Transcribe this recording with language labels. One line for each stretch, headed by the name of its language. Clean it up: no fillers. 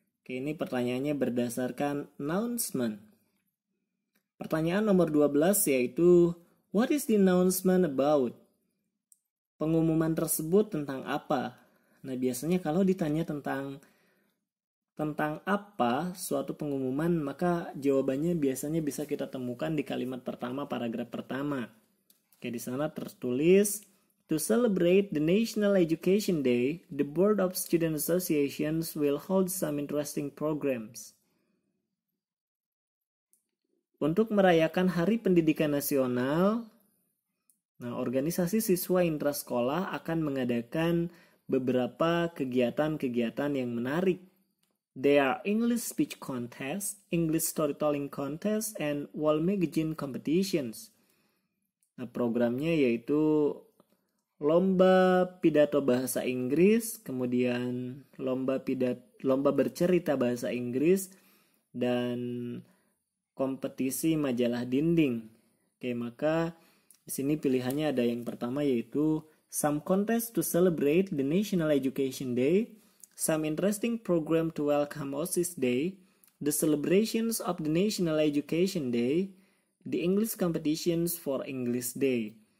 Indonesian: Ini pertanyaannya berdasarkan announcement. Pertanyaan nomor 12 yaitu
English: what is the announcement about?
Indonesian: Pengumuman tersebut tentang apa? Nah, biasanya kalau ditanya tentang tentang apa suatu pengumuman, maka jawabannya biasanya bisa kita temukan di kalimat pertama, paragraf pertama. Oke, di sana tertulis,
English: to celebrate the National Education Day, the Board of Student Associations will hold some interesting programs.
Indonesian: Untuk merayakan Hari Pendidikan Nasional, organisasi siswa intrasekolah akan mengadakan beberapa kegiatan-kegiatan yang menarik.
English: There are English speech contest, English storytelling contest, and wall magazine competitions.
Indonesian: Programnya yaitu lomba pidato bahasa Inggris, kemudian lomba bercerita bahasa Inggris, dan kompetisi majalah dinding. Oke, maka di sini pilihannya ada yang pertama yaitu
English: some contest to celebrate the National Education Day, some interesting program to welcome OSIS Day, the celebrations of the National Education Day, the English competitions for English Day.